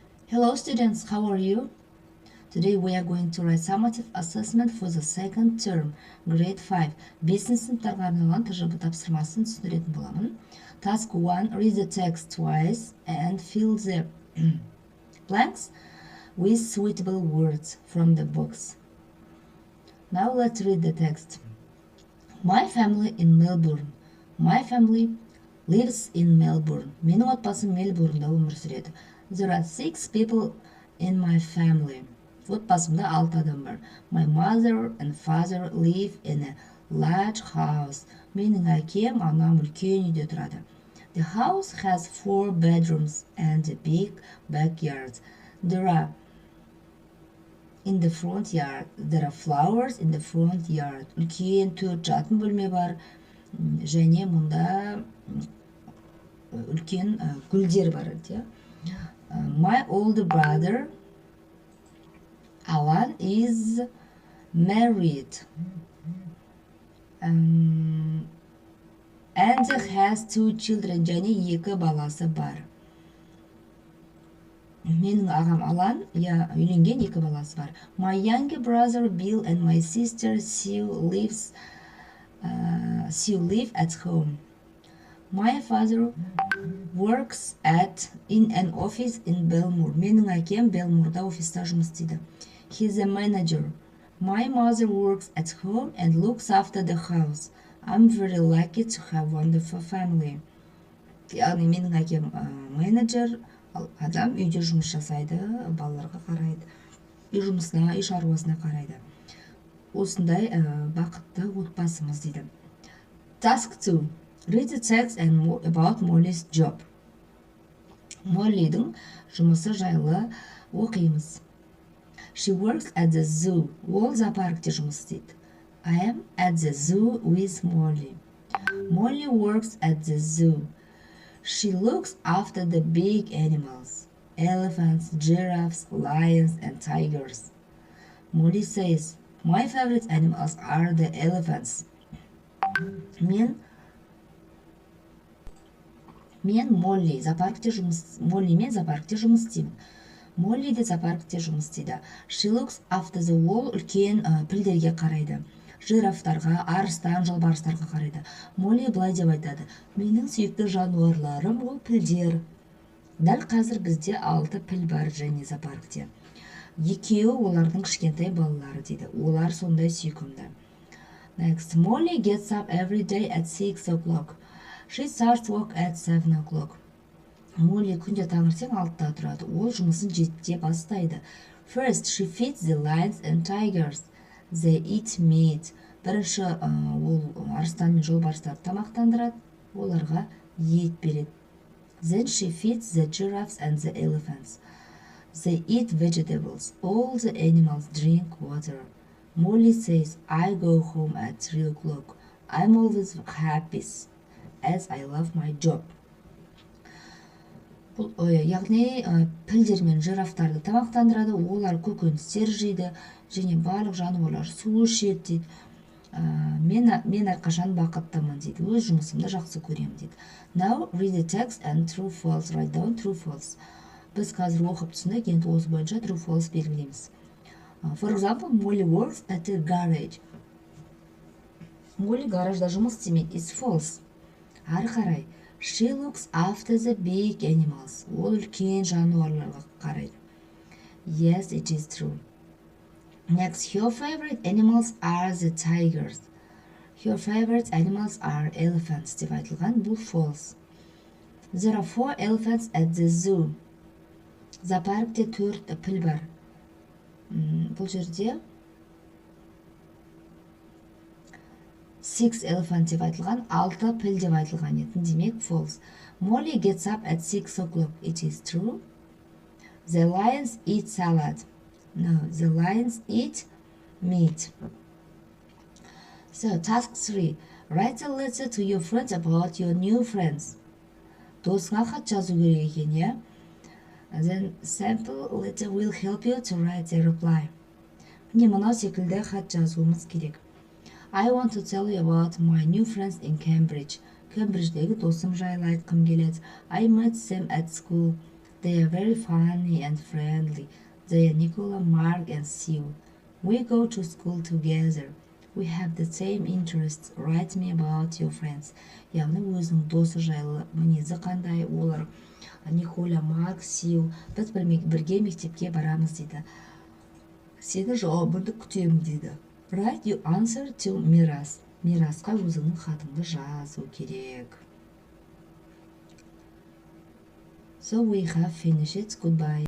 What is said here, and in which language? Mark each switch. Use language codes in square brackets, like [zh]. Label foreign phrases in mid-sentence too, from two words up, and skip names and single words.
[en] Hello students, how are you? Today we are going to write summative assessment for the second term, grade 5. [kk] 5 сыныптарға арналған тжб тапсырмасын түсіндіретін боламын. [en] Task 1, read the text twice and fill the blanks with suitable words from the box. Now let's read the text. My family in Melbourne. My family lives in Melbourne. [kk] Менің отбасым Мельбурнда өмір сүреді. [en] There are 6 people in my family. [kk] Отбасымда 6 адам бар. [en] My mother and father live in a large house. [kk] Менің әкем, анам үлкен үйде тұрады. [en] The house has 4 bedrooms and a big backyard. There are flowers in the front yard. [kk] Үлкен 4 жатын бөлме бар. Және мұнда үлкен гүлдер бар. [en] My older brother Alan is married and has 2 children. [kk] Және 2 баласы бар. Менің ағам Алан үйленген 2 баласы бар. [en] My younger brother Bill and my sister Sue live at home. My father works in an office in Belmore. [kk] Менің әкем Белмурда офиста жұмыс істейді. [en] He's a manager. My mother works at home and looks after the house. I'm very lucky to have wonderful family. [kk] Яғни менің әкем менеджер, адам үйде жұмыс жасайды, балаларға қарайды. Үй жұмысына, үй шаруасына қарайды. Осындай бақытты отбасымыз дейді. [en] Task 2. Read the text and about Molly's job. [kk] Molly'дің жұмысы жайлы оқимыз. [en] She works at the zoo. [kk] Ол зоопаркте жұмыс істейді. [en] I am at the zoo with Molly. Molly works at the zoo. She looks after the big animals. Elephants, giraffes, lions, and tigers. Molly says, my favorite animals are the elephants. [kk] Мен Молли мен зоопаркте жұмыс істеймін. Молли де зоопаркте жұмыс істейді. [en] She looks after the wall. [kk] Үлкен пілдерге қарайды. Жирафтарға, арыстан, жолбарыстарға қарайды. Молли былай деп айтады. Менің сүйікті жануарларым ол пілдер. Дәл қазір бізде 6 піл бар және зоопаркте. 2 олардың кішкентай балалары дейді. Олар сондай сүйкімді. [en] Next, Molly gets up every day at 6 o'clock. She starts work at 7 o'clock. [kk] Молли күнде таңертең 6-та тұрады. Ол жұмысын 7-те бастайды. [en] First, she feeds the lions and tigers. They eat meat. [kk] Бірінші ол арыстан мен жолбарыстарды тамақтандырады. Оларға ет береді. [en] Then she feeds the giraffes and the elephants. They eat vegetables. All the animals drink water. Molly says, I go home at 3 o'clock. I'm always happy as I love my job. [kk] Яғни пілдер мен жирафтарды тамақтандырады, олар көкөністер жейді, және барлық жануарлар су ішеді дейді. Мен әрқашан бақыттымын дейді. Өз жұмысымды жақсы көремін дейді. [en] Now read the text and true false. Write down true false. [kk] Біз қазір оқып түсіндік, енді осы бойынша [en] true false [kk] белгілейміз. [en] For example, Molly works at a garage. [kk] Molly гаражда жұмыс істемейді. [en] It's false. [kk] Ары қарай. [en] She looks after the big animals. [kk] Ол үлкен жануарларға қарайды. [en] Yes, it is true. Next, her favorite animals are the tigers. Her favorite animals are elephants. [kk] Деп айтылған, бұл false. [en] There are 4 elephants at the zoo. [kk] Зоопаркте 4 піл бар. Бұл жерде 6 elephant деп айтылған, 6 піл деп айтылған етін, демек false. [en] Molly gets up at 6 o'clock. It is true. The lions eat salad. No, the lions eat meat. So, task 3. Write a letter to your friends about your new friends. [kk] Досыңа хат жазу керек екен, иә? [en] Then sample letter will help you to write a reply. [kk] Міне мынау секілді хат жазуымыз керек. [en] I want to tell you about my new friends in Cambridge. [kk] Кембридждегі досым жайлы айтқым келеді. [en] I met them at school. They are very funny and friendly. They are Nicola, Mark, and Sue. We go to school together. We have the same interests. Write me about your friends. [kk] Яғни өзінің досы жайлы мінезі қандай, олар Николя, Марк, Сью. Біз бірге мектепке барамыз дейді. Сені жауабыңды күтемін дейді. [en] Write your answer to Miras. [kk] Мирасқа өзіңнің хатыңды жазу керек. [en] So we have finished. Goodbye.